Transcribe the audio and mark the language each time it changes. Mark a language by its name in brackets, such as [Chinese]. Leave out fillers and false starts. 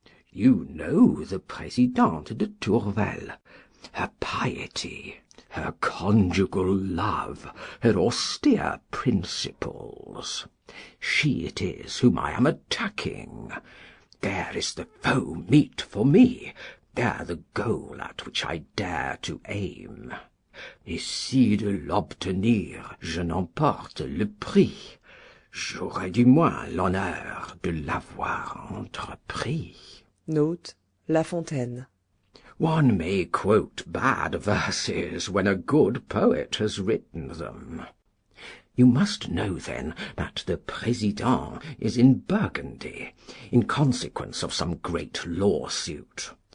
[English] You know the Présidente de Tourvel, her piety, her conjugal love, her austere principles. She it is whom I am attacking. There is the foe meet for me, there the goal at which I dare to aim. [French] Et si de l'obtenir je n'emporte le prix, j'aurai du moins l'honneur de l'avoir entrepris. [English] Note, La Fontaine. One may quote bad verses when a good poet has written them. You must know, then, that the Président is in Burgundy, in consequence of some great lawsuit.